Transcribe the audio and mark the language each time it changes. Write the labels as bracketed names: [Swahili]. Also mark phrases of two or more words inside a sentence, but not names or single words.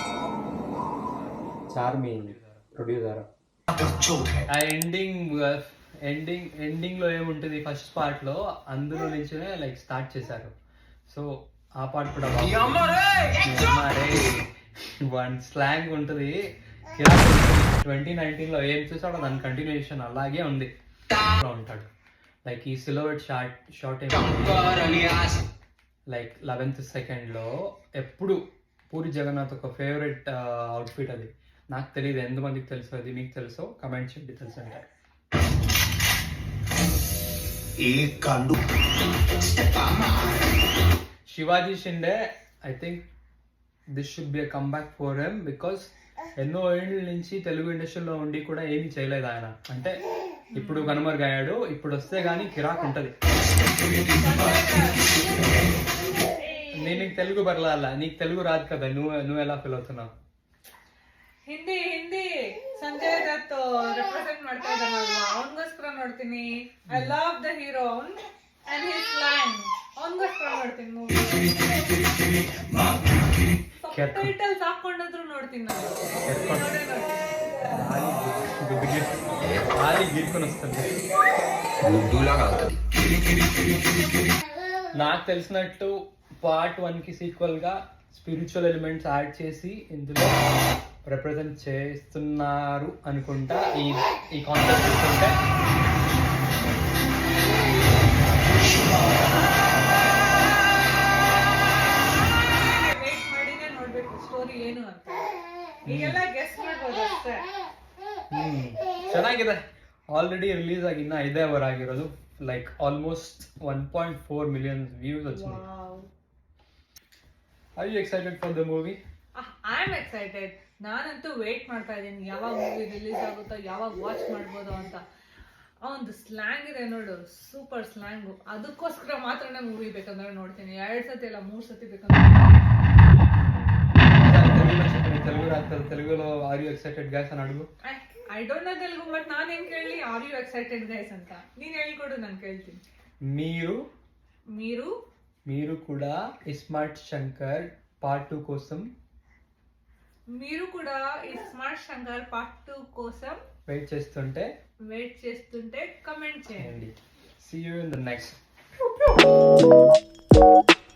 [Kannada] ಚಾರ್ಮಿ ಪ್ರೊಡ್ಯೂಸರ್. [Telugu] ఆ ఎండింగ్ లో ఏముంటుంది [English] first part [Telugu] లో అందులో నుంచే [English] like start [Telugu] చేశారు. సో ఆ పార్ట్ కూడా [English] one slang [Telugu] ఉంటుంది. 2019 లో ఏం చూసాడో దాని కంటిన్యూషన్ అలాగే ఉంది. ఉంటాడు లైక్ ఈ [English] silhouette short like 11th second [Telugu] లో ఎప్పుడు పూరి జగన్నాథ్ ఒక [English] favourite outfit [Telugu] అది. నాకు తెలియదు ఎంతమందికి తెలుసు, అది మీకు తెలుసో కమెంట్ చేయండి. తెలుసు అంటే శివాజీ షిండే [English] I think this should be a comeback for him because [Telugu] ఎన్నో ఏళ్ళ నుంచి తెలుగు ఇండస్ట్రీలో ఉండి కూడా ఏమీ చేయలేదు ఆయన. అంటే ఇప్పుడు కనుమరుగయ్యాడు. ఇప్పుడు వస్తే గానీ కిరాక్ ఉంటది. నేను నీకు తెలుగు బరలాల, నీకు తెలుగు రాదు కదా, నువ్వు ఎలా ఫీల్ అవుతున్నావు? [Kannada] ಹಿಂದಿ ಸಂಜಯ್ ದತ್ ರೆಪ್ರೆಸೆಂಟ್ ಮಾಡ್ತಾ ಇದ್ದಾನಲ್ವಾ, ಅವನಿಗೋಸ್ಕರ ನೋಡ್ತೀನಿ. [English] I love the hero and his slang. [Kannada] ಅವನಿಗೋಸ್ಕರ ನೋಡ್ತೀನಿ ಮೂವಿ. ಟೈಟಲ್ಸ್ ಹಾಕೊಂಡಾದ್ರೂ ನೋಡ್ತೀನಿ ನಾನು. [Telugu] నాకు తెలిసినట్టు పార్ట్ 1 కి సీక్వెల్ గా [English] spiritual elements add [Telugu] చేసి ఇందులో రిప్రజెంట్ చేస్తున్నారు అనుకుంటా. ఈ కాన్సెప్ట్ చూస్తుంటే [Kannada] ವೇಟ್ ಮಾಡಿನೇ ನೋಡ್ಬೇಕು ಸ್ಟೋರಿ ಏನು ಅಂತ. ಈಗೆಲ್ಲ ಗೆಸ್ ಮಾಡ್ಬೋದು ಅಷ್ಟೇ. ಚೆನ್ನಾಗಿದೆ. [English] already release [Kannada] ಆಗಿ ಇನ್ನ 5 ಅವರ್ ಆಗಿರೋದು. [English] like almost 1.4 million views వచ్చింది. Are you excited for the movie? I am excited. [Kannada] ನಾನಂತೂ ವೇಟ್ ಮಾಡ್ತಾ ಇದ್ದೀನಿ ಯಾವಾಗ [English] movie release [Kannada] ಆಗುತ್ತೋ, ಯಾವಾಗ ವಾಚ್ ಮಾಡ್ಬೋದು ಅಂತ. ಅವನದು ಸ್ಲ್ಯಾಂಗ್ ಇದೆ ನೋಡು, [English] super slang. [Kannada] ಅದಕ್ಕೋಸ್ಕರ ಮಾತ್ರನೇ ಮೂವಿ ಬೇಕಂದ್ರೆ ನೋಡ್ತೀನಿ. 2 ಸತಿ ಇಲ್ಲ 3 ಸತಿ ಬೇಕಂದ್ರೆ. [Telugu] తెలుగు రాదు, తెలుగులో [English] are you excited guys [Telugu] అని అడుగు. [English] I don't know Telugu, but [Kannada] ನಾನೇನ್ ಕೇಳಿ [English] are you excited guys [Kannada] ಅಂತ ನೀನ್ ಹೇಳ್ಕೊಡು, ನಾನು ಕೇಳ್ತೀನಿ. [Telugu] మీరు కూడా స్మార్ట్ శంకర్ పార్ట్ 2 కోసం వెయిట్ చేస్తుంటే కమెంట్ చేయండి. [English] See you in the next.